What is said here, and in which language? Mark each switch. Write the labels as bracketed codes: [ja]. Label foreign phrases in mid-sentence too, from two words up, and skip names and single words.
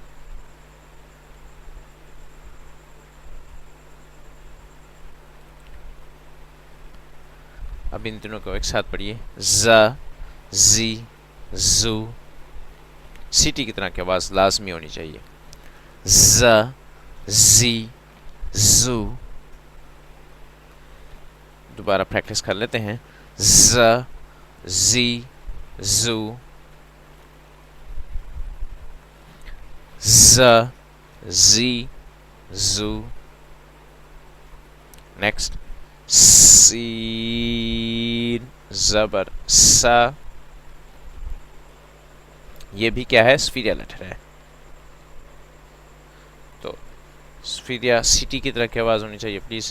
[ur] اب ان تینوں کو ایک ساتھ پڑھیے. ز, زی, زو. سیٹی کی طرح کی آواز لازمی ہونی چاہیے. ز, زی, زو. دوبارہ پریکٹس کر لیتے ہیں. ز, زی, زو. ز, زی, زو. نیکسٹ, سین زبر سا، یہ بھی کیا ہے؟ سفیریا لیٹر ہے. تو سفیریا سٹی کی طرح کی آواز ہونی چاہیے پلیز.